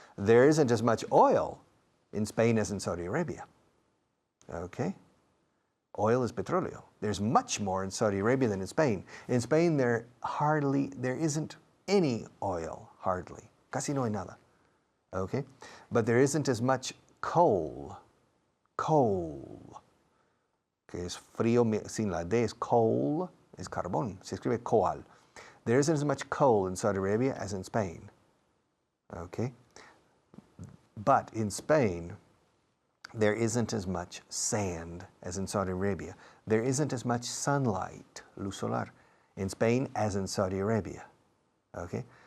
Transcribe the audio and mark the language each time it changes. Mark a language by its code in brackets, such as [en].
[en] There isn't as much oil in Spain as in Saudi Arabia. Okay? Oil is petróleo. There's much more in Saudi Arabia than in Spain. In Spain, there isn't any oil, hardly. [es] Casi no hay nada. [en] Okay? But there isn't as much coal. Coal. [es] Que es frío, sin la D es coal, es carbón. Se escribe coal. [en] There isn't as much coal in Saudi Arabia as in Spain. Okay? But in Spain, there isn't as much sand as in Saudi Arabia. There isn't as much sunlight, [es] luz solar, [en] in Spain as in Saudi Arabia. Okay?